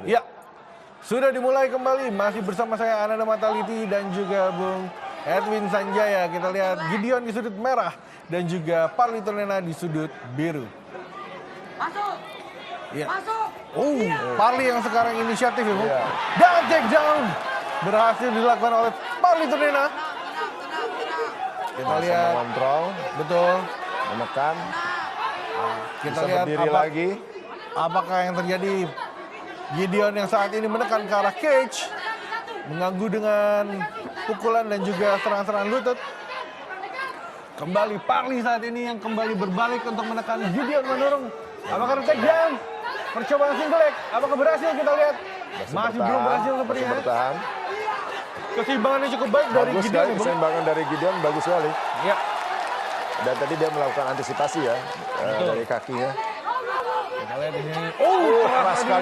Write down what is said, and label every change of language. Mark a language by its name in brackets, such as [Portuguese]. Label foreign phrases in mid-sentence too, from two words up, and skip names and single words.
[Indonesian] Ya, sudah dimulai kembali. Masih bersama saya Ananda Mataliti dan juga Bung Edwin Sanjaya. Kita lihat Gideon di sudut merah dan juga Parli Tonena di sudut biru. Masuk. Ya. Masuk. Parli yang sekarang inisiatif ya, Bung. Iya. Dan [English] take down [Indonesian] berhasil dilakukan oleh Parli Tonena. Kita Masih lihat, mengontrol, betul. menekan, Kita bisa lihat berdiri lagi. apakah yang terjadi. Gideon yang saat ini menekan ke arah cage, mengganggu dengan pukulan dan juga serangan-serangan lutut. Kembali Parli saat ini yang kembali berbalik untuk menekan Gideon Manurung. Apakah [English] take down? [Indonesian] Percobaan [English] single leg, [Indonesian] apakah berhasil? Kita lihat. Masih belum berhasil Masih sepertinya. bertahan. Keseimbangannya cukup baik dari Bagus Gideon. sekali, ya, Bung. keseimbangan dari Gideon bagus sekali. Ya, Dan tadi dia melakukan antisipasi ya dari kakinya. kita lihat di sini. keras Keras sekali